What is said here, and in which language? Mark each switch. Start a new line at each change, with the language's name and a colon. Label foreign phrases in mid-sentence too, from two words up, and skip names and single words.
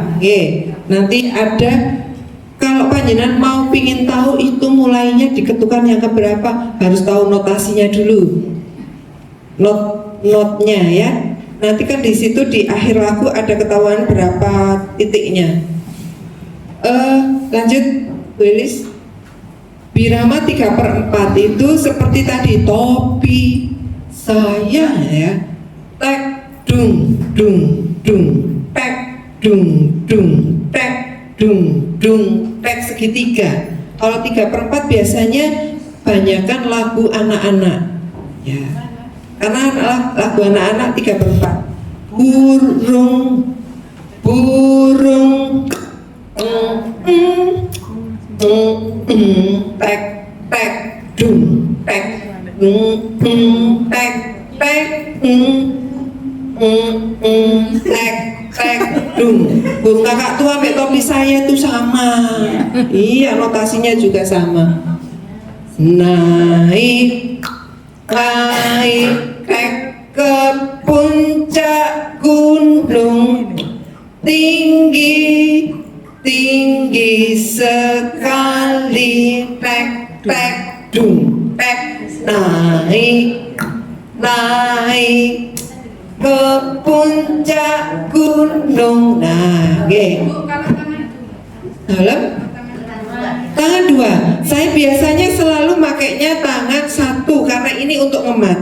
Indonesian: Oke, nanti ada, kalau panjenengan mau pingin tahu itu mulainya diketukan yang keberapa, harus tahu notasinya dulu, notnya ya. Nanti kan di situ di akhir lagu ada ketahuan berapa titiknya. Lanjut, Willis. Birama 3/4 itu seperti tadi, topi saya ya. Tek dung dung dung, tek dung dung, tek dung dung, tek segitiga. Kalau 3/4 biasanya banyakkan lagu anak-anak ya, karena lagu anak-anak 3/4. Burung burung tek tek dung tek tek tek tek tek dung. Burung kakak tua sampai topi saya itu sama. Iya, notasinya juga sama. Naik naik ke puncak gunung, tinggi tinggi sekali, tek tek dung tek. Naik naik ke puncak gunung. Nah, dalam tangan 2. Saya biasanya selalu makainya tangan 1 karena ini untuk ngemat.